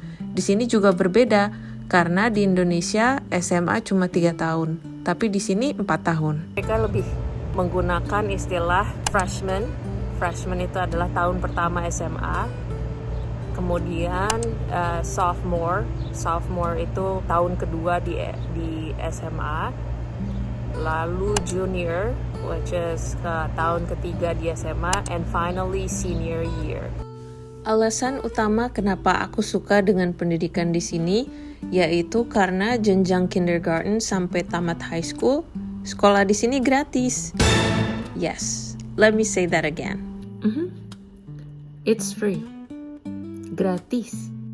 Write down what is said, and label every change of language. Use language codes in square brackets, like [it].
[id] Di sini juga berbeda karena di Indonesia SMA cuma 3 tahun, tapi di sini 4 tahun. Mereka lebih menggunakan istilah freshman. Freshman itu adalah tahun pertama SMA. Kemudian sophomore itu tahun kedua di SMA. Lalu junior, which is tahun ketiga di SMA, [en] and finally senior year. [id] Alasan utama kenapa aku suka dengan pendidikan di sini yaitu karena jenjang kindergarten sampai tamat high school, sekolah di sini gratis. [en] Yes. Let me say that again. It's free. [id] Gratis.